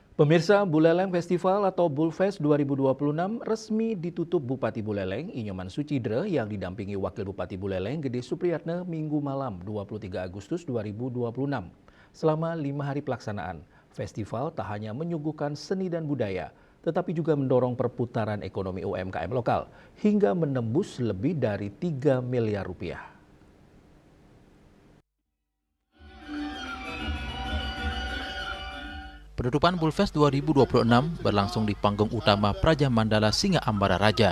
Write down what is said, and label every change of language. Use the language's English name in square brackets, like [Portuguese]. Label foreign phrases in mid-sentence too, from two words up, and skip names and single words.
[Indonesian] Pemirsa, Buleleng Festival atau Bulfest 2026 resmi ditutup Bupati Buleleng, Inyoman Sucidre yang didampingi Wakil Bupati Buleleng, Gede Supriyatna, Minggu malam 23 Agustus 2026. Selama 5 hari pelaksanaan, festival tak hanya menyuguhkan seni dan budaya, tetapi juga mendorong perputaran ekonomi UMKM lokal hingga menembus lebih dari 3 miliar rupiah. Penutupan Bulfest 2026 berlangsung di panggung utama Praja Mandala Singa Ambara Raja.